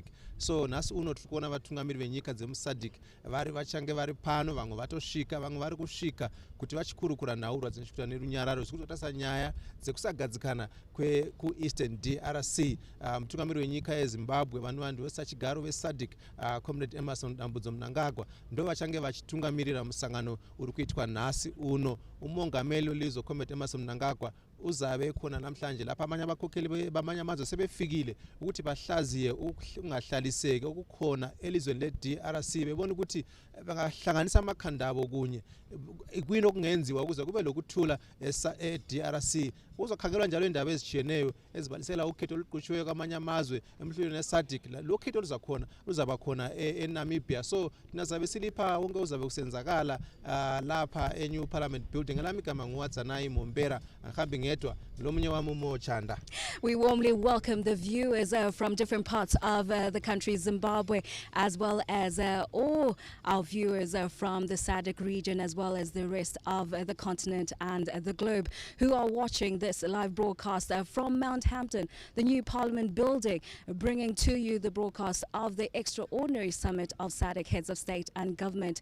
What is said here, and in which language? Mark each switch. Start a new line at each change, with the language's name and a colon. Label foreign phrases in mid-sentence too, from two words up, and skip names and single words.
Shona: So nhasi uno tiri kuona vatungamiri venyika dzemuSadc vachange vari pano, vamwe vatosvika, vamwe vari kusvika kuti vachikurukura nhaurwa dzechikuita nerunyararo zvirikutotarisa nyaya dzekusagadzikana kuEastern DRC. Mutungamiri wenyika yeZimbabwe vanhu vesachigaro veSadc Comrade Emerson Dambudzo Mnangagwa ndo vachange vachitungamirira musangano uri kuitwa nhasi uno.
North Ndebele: Umongameli welizwe Comrade Emerson Mnangagwa uzave khona namhlanje lapha abanye abakhokeli bamanye amazwe sebefikile ukuthi bahlaziye ukungahlaliseki okukhona elizweni leDRC, bebona ukuthi bangahlanganisa amakhanda abo kunye kwini okungenziwa ukuze kube lokuthula eDRC. Kuzokhangelwa njalo indaba ezitshiyeneyo ezibalisela ukhetho oluqhutshweyo kwamanye amazwe emhlulweni neSadc. Lo khetho luzaba khona eNamibia. So nazabe silipha wonke uzabe kusenzakala lapha eNew Parliament Building. Elami igama nguWadzanayi Mombera, angihambi ngedwa lomunye wami uMochanda.
English: We warmly welcome the viewers from different parts of the country, Zimbabwe, as well as all our viewers from the Sadc region, as well as the rest of the continent and the globe, who are watching this live broadcast from Mount Hampden, the new Parliament building, bringing to you the broadcast of the extraordinary summit of Sadc heads of state and government.